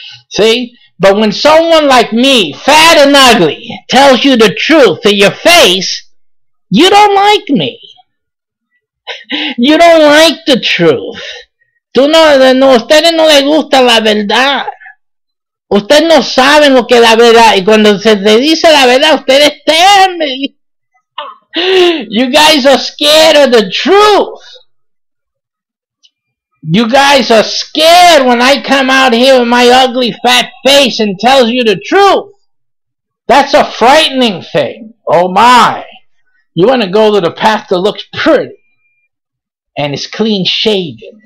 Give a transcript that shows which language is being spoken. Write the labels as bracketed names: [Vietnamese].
[English] See, but when someone like me, fat and ugly, tells you the truth to your face, you don't like me. You don't like the truth. [Spanish] Ustedes no les gusta la verdad. Ustedes no saben lo que es la verdad. Y cuando se les dice la verdad, ustedes temen. [English] You guys are scared of the truth. You guys are scared when I come out here with my ugly fat face and tells you the truth. That's a frightening thing. Oh my. You want to go to the pastor that looks pretty and is clean shaven.